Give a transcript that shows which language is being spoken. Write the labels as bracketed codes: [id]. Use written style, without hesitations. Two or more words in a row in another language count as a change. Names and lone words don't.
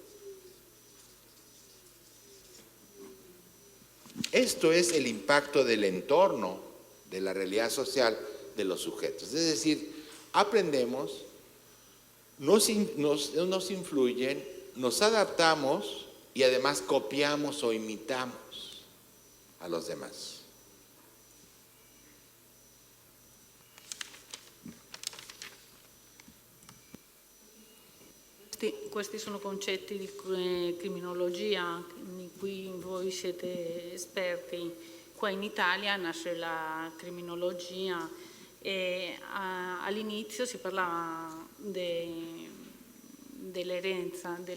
[es] Esto es el impacto del entorno, de la realidad social de los sujetos. Es decir, aprendemos, nos influyen, nos adaptamos y además copiamos o imitamos a los demás. [it] Questi sono concetti di criminologia di cui voi siete esperti. Qua in Italia nasce la criminologia e all'inizio si parlava dell'eredità.